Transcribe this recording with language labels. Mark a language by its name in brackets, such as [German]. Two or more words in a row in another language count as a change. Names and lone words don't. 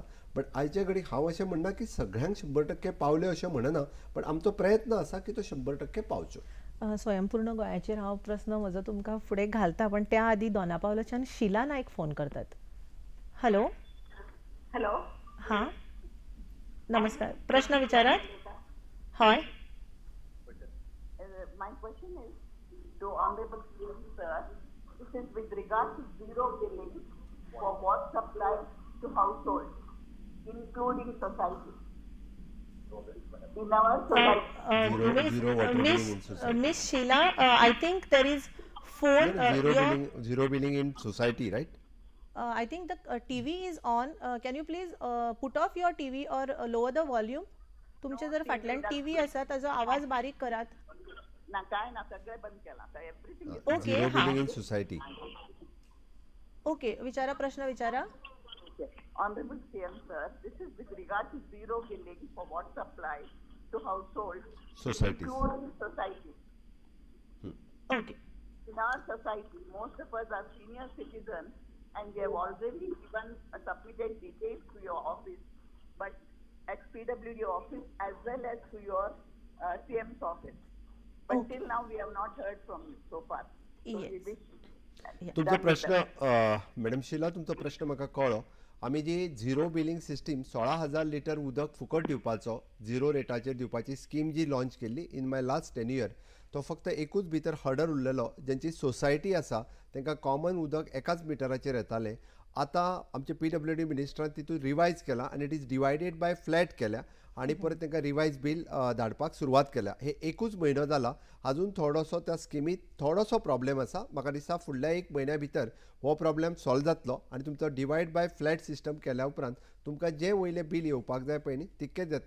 [Konkani] बट आयचे घडी हांव अशें म्हणना की सगळ्यांक 100% पावले अशें म्हणना पण आमचो प्रयत्न आसा की तो 100% पावचो. स्वयंपूर्ण गोंयाचेर हांव प्रश्न म्हजो तुमकां फुडें घालता पण त्या आदी दोनापावलाच्यान शिला नायक फोन करतात. [English] हॅलो हॅलो [Konkani] हां नमस्कार, प्रश्न विचारात. हय [English] my question is to honorable CM sir, this is with regard to zero billing for water supply to households including society in our society. Zero water billing in society. Miss Sheila, I think there is phone. Zero billing in society, right? I think the TV is on. Can you please put off your TV or lower the volume? [Konkani] तुमचे जर फाटल्यान टीव्ही आसा ताजो आवाज बारीक करात. ना काय ना सगळे बंद केला तर [English] everything is okay Zero हां billing in society. [Konkani] ओके विचारा, प्रश्न विचारा. [English] honorable CM sir, this is with regard to zero billing for water supply to households Societies. including society. ओके In our society, most of us are senior citizens and we have already given submitted details to your office, but at PWD office as well as to your CM's office. But Okay. till now we have not heard from you so far. So we Yes. wish [Konkani] तुमचो [English] that [Konkani] प्रश्न [English] better. [Konkani] मॅडम शिला तुमचो प्रश्न म्हाका कळ्ळो. आमी जी [English] zero billing system [Konkani] 16,000 लिटर उदक फुकट दिवपाचो झिरो रेटाचेर दिवपाची स्कीम जी लॉन्च केल्ली [English] in my last tenure, [Konkani] तो फक्त एकूच भितर हर्डर उरलेलो. ज्यांची सोसायटी आसा तांकां कॉमन उदक एकाच मिटराचेर येतालें. आतां आमचे PWD मिनिस्टरान तितून रिवायज केला आनी [English] it is divided by flat [Konkani] केल्या आनी परत तांकां रिवायज बील धाडपाक सुरवात केल्या. हे एकूच म्हयनो जाला. अजून थोडोसो त्या स्किमीत थोडोसो प्रॉब्लेम आसा. म्हाका दिसता फुडल्या एक म्हयन्या भितर हो प्रॉब्लेम सॉल्व जातलो आनी तुमचो [English] divide by flat system [Konkani] केल्या उपरांत तुमकां जे वयले बील येवपाक जाय पळय न्ही तितकेच येतले.